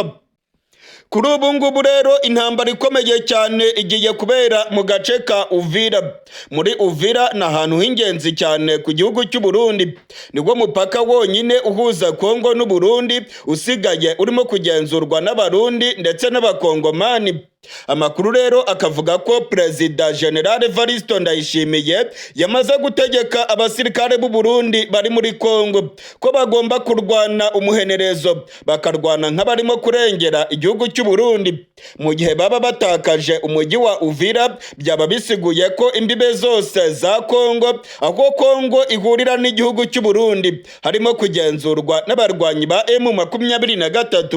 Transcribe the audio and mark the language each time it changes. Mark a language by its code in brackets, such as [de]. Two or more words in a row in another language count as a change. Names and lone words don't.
[rw] Kuri ubu ngubu rero intambara ikomeye cyane igiye kubera mu gace ka Uvira. Muri Uvira ni ahantu h'ingenzi cyane ku gihugu cy'u Burundi. Nibwo mupaka wonyine uhuza Kongo n'u Burundi usigaye urimo kugenzurwa n'abarundi ndetse n'abakongomani. Amakuru rero akavuga ko Perezida General Evaristo Ndayishimiye yamaze gutegeka abasirikare b'u Burundi bari muri Kongo ko bagomba kurwana umuhenerezo, bakarwana nk'abarimo kurengera igihugu cy'u Burundi. Mu gihe baba batakaje umujyi wa Uvira, byaba bisiguye ko imbibe zose za Kongo, aho Kongo ihurira n'igihugu cy'u Burundi, harimo kugenzurwa n'abarwanyi ba M23.